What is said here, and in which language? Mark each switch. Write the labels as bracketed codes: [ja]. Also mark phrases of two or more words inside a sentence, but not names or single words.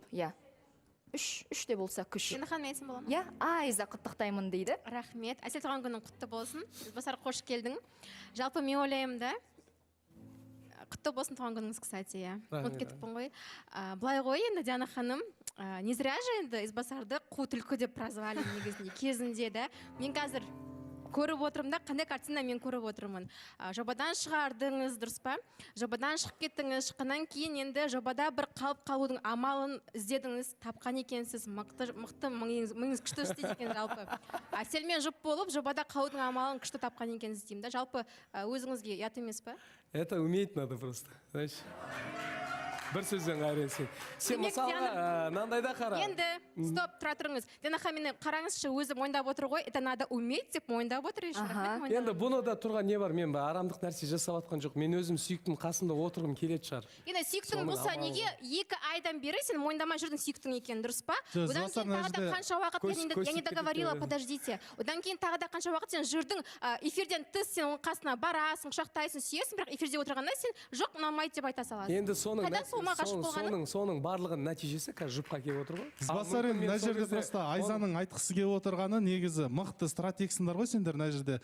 [kk] Үш де болса күш. Енді ханым айтсын бола ма? Айза құттықтаймын дейді. Рахмет. Әсел, туған күнің құтты болсын. Ізбасар, қош келдің. Жалпы мен ойлаймын да, құтты болсын туған күніңіз, кстати, ұмытып кетіппін ғой. Былай ғой, енді Диана ханым, [ru] не зря же [kk] енді Ізбасарды қу түлкі деп прозвали негізінде кезінде да. Мен қазір көріп отырмын да, қандай картина мен көріп отырмын. Жобадан шығардыңыз, дұрыс па? Жобадан шығып кеттіңіз, шыққаннан кейін енді жобада бір қалып қалудың амалын іздедіңіз, тапқан екенсіз, мықты, мыңыз күшті істейді екен жалпы. Әселмен жұп болып, жобада қалудың амалын күшті тапқан екенсіз деймін да. Жалпы өзіңізге ұят емес па? [ru] Это уметь надо просто, знаешь. [kk] Бір сөзбен қайренсен. Сен мысалға мынандайда қара. Енді, стоп, тұра тұрыңыз. Диана мені қараңызшы, өзі мойындап отыр ғой. [ru] Это надо уметь [kk] деп мойындап отыр. Енді бұны да тұрған не бар? Мен арамдық нәрсе жасап жатқан жоқ. Мен өзім сүйіктім қасымда отырғым келеді шығар. Енді сүйіктің болса неге 2 айдан бері сен мойындамай жүрдің сүйіктің екенін, дұрыс па? Одан кейін тағы да қанша уақыт, [ru] я не договорила, подождите. [kk] Одан кейін тағы да қанша уақыт сен жүрдің, эфирден тыс сен оның қасына барасың, құшақтайсың, сүйесің, бірақ эфирде отырғанда сен жоқ, ұнамайды деп айта саласың. Енді соның барлығының нәтижесі қазір жұпқа келіп отыр ғой. Ізбасар енді мына жерде просто Айзаның айтқысы келіп отырғаны негізі мықты стратегсіңдер ғой сендер мына жерде.